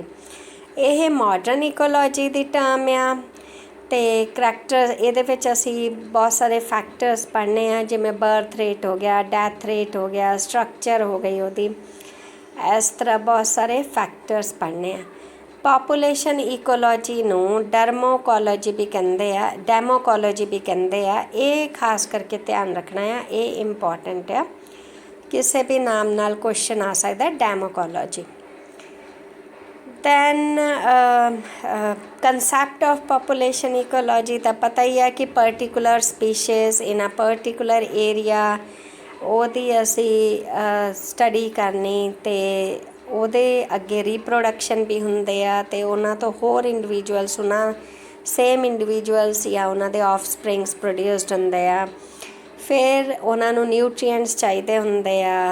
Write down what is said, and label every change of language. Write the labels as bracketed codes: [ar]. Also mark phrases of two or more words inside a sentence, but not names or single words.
[pa] ਇਹ [en] modern ecology [pa] ਦੀ ਟਰਮ ਆ ਅਤੇ ਕਰੈਕਟਰ ਇਹਦੇ ਵਿੱਚ ਅਸੀਂ ਬਹੁਤ ਸਾਰੇ ਫੈਕਟਰਸ ਪੜ੍ਹਨੇ ਆ ਜਿਵੇਂ [en] birth rate [pa] ਹੋ ਗਿਆ, [en] death rate [pa] ਹੋ ਗਿਆ, ਸਟਰਕਚਰ ਹੋ ਗਈ ਉਹਦੀ, ਇਸ ਤਰ੍ਹਾਂ ਬਹੁਤ ਸਾਰੇ ਫੈਕਟਰਸ ਪੜ੍ਹਨੇ ਆ। [en] population ecology [pa] ਨੂੰ ਡਰਮੋਕੋਲੋਜੀ ਵੀ ਕਹਿੰਦੇ ਆ, ਡੈਮੋਕੋਲੋਜੀ ਵੀ ਕਹਿੰਦੇ ਆ। ਇਹ ਖਾਸ ਕਰਕੇ ਧਿਆਨ ਰੱਖਣਾ ਆ, ਇਹ ਇੰਪੋਰਟੈਂਟ ਆ, ਕਿਸੇ ਵੀ ਨਾਮ ਨਾਲ ਕੁਐਸਚਨ ਆ ਸਕਦਾ ਡੈਮੋਕੋਲੋਜੀ। [en] then concept of population ecology [pa] ਤਾਂ ਪਤਾ ਹੀ ਹੈ ਕਿ [en] particular species in a particular area [pa] ਉਹਦੀ ਅਸੀਂ ਸਟੱਡੀ ਕਰਨੀ ਅਤੇ ਉਹਦੇ ਅੱਗੇ ਰੀਪਰੋਡਕਸ਼ਨ ਵੀ ਹੁੰਦੇ ਆ ਅਤੇ ਉਹਨਾਂ ਤੋਂ ਹੋਰ ਇੰਡੀਵਿਜੂਅਲਸ ਉਹਨਾਂ [en] same individuals [pa] ਜਾਂ ਉਹਨਾਂ ਦੇ [en] offsprings produced [pa] ਹੁੰਦੇ ਆ। ਫਿਰ ਉਹਨਾਂ ਨੂੰ ਨਿਊਟਰੀਐਂਟਸ ਚਾਹੀਦੇ ਹੁੰਦੇ ਆ।